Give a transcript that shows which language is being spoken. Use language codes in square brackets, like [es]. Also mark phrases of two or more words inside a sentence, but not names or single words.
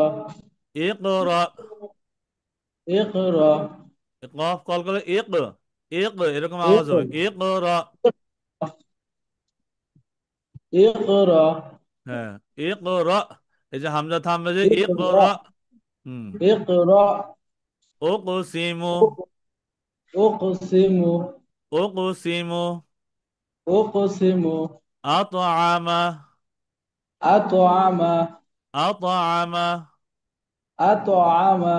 [bn] ইকরা। ইকরা, কফ কল করে ইক, ইক এরকম আওয়াজ হবে, ইকরা। ইকরা, হ্যাঁ, ইকরা। এই যে হামজা থামবে যে, ইকরা, ইকরা। হুম। ইকরা, উকসিমু, উকসিমু, উকসিমু, উকসিমু, আতআমা, আতআমা, আতআমা, আতআমা,